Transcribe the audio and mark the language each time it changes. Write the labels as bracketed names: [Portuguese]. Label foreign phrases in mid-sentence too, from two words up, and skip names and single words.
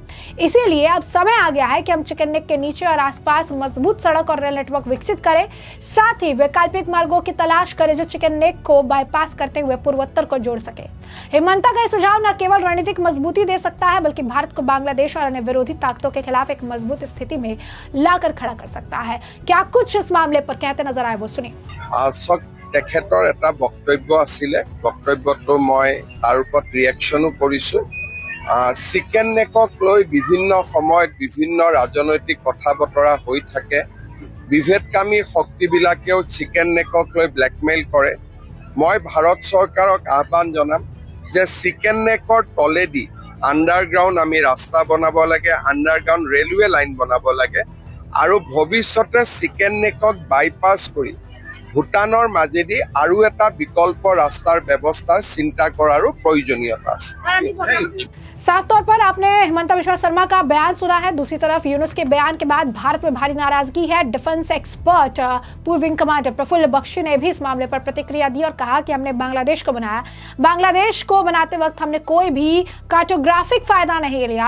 [Hindi] इसीलिए अब समय आ गया है कि हम चिकन नेक के नीचे और आसपास मजबूत सड़क और रेल नेटवर्क विकसित करें, साथ ही वैकल्पिक मार्गों की तलाश करें जो चिकन नेक को बाईपास करते हुए पूर्वोत्तर को जोड़ सके। हिमंता का यह सुझाव न केवल रणनीतिक मजबूती दे सकता है, बल्कि भारत को बांग्लादेश और अन्य विरोधी ताकतों के खिलाफ एक मजबूत स्थिति में लाकर खड़ा कर सकता है। क्या कुछ इस मामले पर कहते नजर आए, वो सुनिए। [Assamese] তেখেতৰ এটা বক্তব্য আছিলে, বক্তব্যটো মই তাৰ ওপৰত ৰিয়েকশ্যনো কৰিছোঁ। চিকেন নেকক লৈ বিভিন্ন সময়ত বিভিন্ন ৰাজনৈতিক কথা বতৰা হৈ থাকে। বিভেদকামী শক্তিবিলাকেও চিকেন নেকক লৈ ব্লেকমেইল কৰে। মই ভাৰত চৰকাৰক আহ্বান জনাম যে চিকেন নেকৰ তলেদি আণ্ডাৰগ্ৰাউণ্ড আমি ৰাস্তা বনাব লাগে, আণ্ডাৰগ্ৰাউণ্ড ৰেলৱে লাইন বনাব লাগে আৰু ভৱিষ্যতে চিকেন নেকক বাইপাছ কৰি ভূটানৰ মাজেদি আৰু এটা বিকল্প ৰাস্তাৰ ব্যৱস্থা চিন্তা কৰাৰো প্ৰয়োজনীয়তা আছে। [Hindi] साफ तौर पर आपने हिमंता बिस्वा शर्मा का बयान सुना है। दूसरी तरफ यूनुस के बयान के बाद भारत में भारी नाराजगी है। डिफेंस एक्सपर्ट पूर्व विंग कमांडर प्रफुल्ल बख्शी ने भी इस मामले पर प्रतिक्रिया दी और कहा कि हमने बांग्लादेश को बनाया, बांग्लादेश को बनाते वक्त हमने कोई भी कार्टोग्राफिक फायदा नहीं लिया।